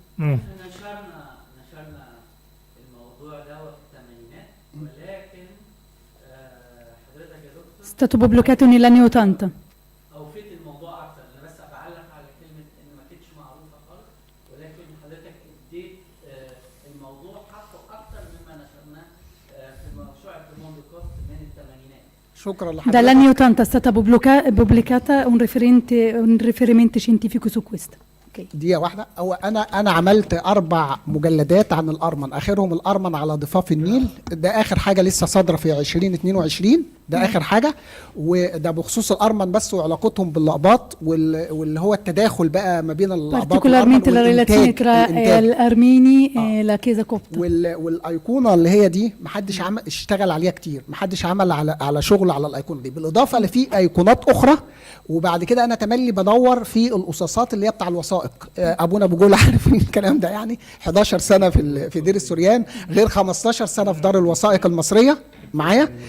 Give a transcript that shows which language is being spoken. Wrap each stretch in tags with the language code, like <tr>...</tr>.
<ar>نشرنا الموضوع ده في الثمانينات، ولكن حضرتك يا دكتور</ar> <it>È stato pubblicato negli anni 80.</it> <ar>اوفيت الموضوع اكتر. انا بس بعلق على كلمه ان ما كانتش معروفه خالص، ولكن حضرتك اديت الموضوع حقه اكتر مما نشرناه في موسوعه الموندو كوست من الثمانينات. شكرا لحضرتك.</ar> <it>Dagli anni 80 è stata pubblicata un riferimento scientifico su questo.</it> <ar>دقيقة واحدة. هو أنا عملت 4 مجلدات عن الأرمن، آخرهم الأرمن على ضفاف النيل. ده آخر حاجة لسه صادرة في 2022، ده آخر حاجة. وده بخصوص الأرمن بس وعلاقتهم بالأقباط واللي هو التداخل بقى ما بين الأقباط والأرمن</ar> <it>Particolarmente la relazione tra gli armeni e la Chiesa copta.</it> <ar>والأيقونة اللي هي دي محدش اشتغل عليها كتير، محدش عمل على شغل على الأيقونة دي، بالإضافة لفي أيقونات أخرى. وبعد كده أنا تملي بدور في القصاصات اللي هي بتاع الوثائق. ابونا ابو جول عارف الكلام ده يعني. 11 سنه في دير السوريان، غير 15 سنه في دار الوثائق المصريه معايا.</ar>